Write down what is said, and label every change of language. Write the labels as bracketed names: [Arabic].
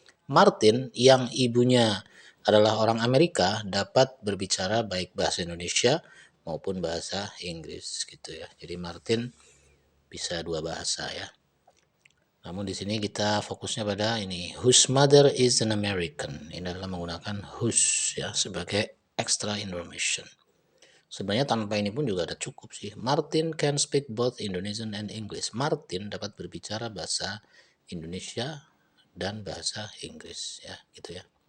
[Indonesian] Martin yang ibunya adalah orang Amerika dapat berbicara baik bahasa Indonesia maupun bahasa Inggris gitu ya. Jadi Martin bisa dua bahasa ya. Namun di sini kita fokusnya pada ini, [English] whose mother is an American. [Indonesian] Ini adalah menggunakan whose ya sebagai extra information. Sebenarnya tanpa ini pun juga ada cukup sih. [English] Martin can speak both Indonesian and English. [Indonesian] Martin dapat berbicara bahasa Indonesia dan bahasa Inggris ya gitu ya.